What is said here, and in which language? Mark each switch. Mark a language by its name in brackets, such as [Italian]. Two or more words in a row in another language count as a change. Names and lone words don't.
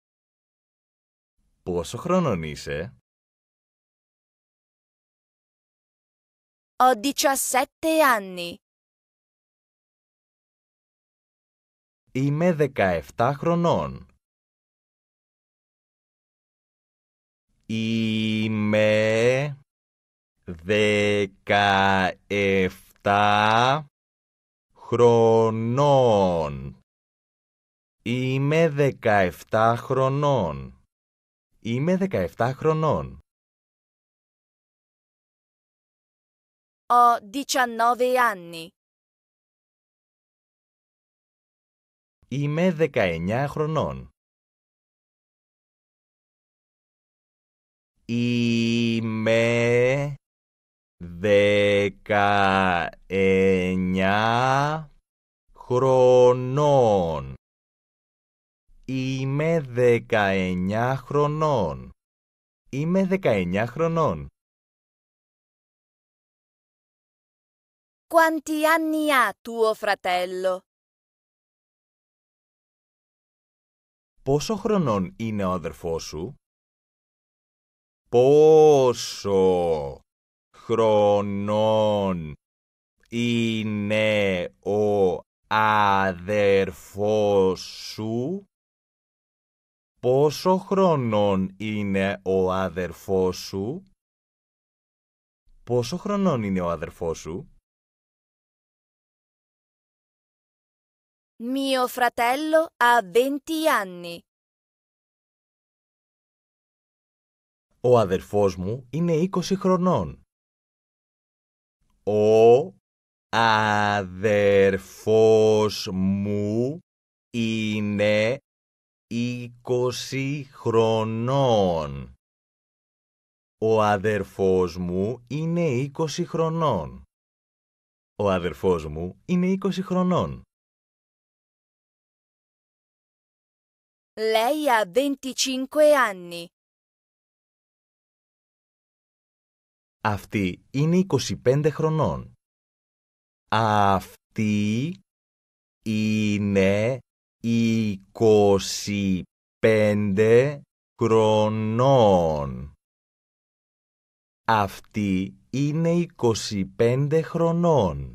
[Greek] Πόσο χρονών είσαι? [Italian] Ho 17 anni. [Greek] Είμαι 17 χρονών. Είμαι 17 χρονών. Είμαι 17 χρονών. Είμαι 17 χρονών. [Italian] Ho 19 anni. [Greek] Είμαι 19 χρονών. Είμαι 19 χρονών. Είμαι 19 χρονών. Είμαι 19 χρονών. [Italian] Quanti anni ha tuo fratello? [Greek] Πόσο χρονών είναι ο αδερφός σου? Πόσο χρονών είναι ο αδερφός σου? Πόσο χρονών είναι ο αδερφός σου? Πόσο χρονών είναι ο αδερφός σου? [Italian] Mio fratello ha 20 anni. [Greek] Ο αδερφός μου είναι 20 χρονών. Ο αδερφός μου είναι 20 χρονών. Ο αδερφός μου είναι 20 χρονών. Ο αδερφός μου είναι 20 χρονών. [Italian] Lei ha 25 anni. [Greek] Αυτή είναι 25 χρονών. Αυτή είναι 25 χρονών. Αυτή είναι 25 χρονών.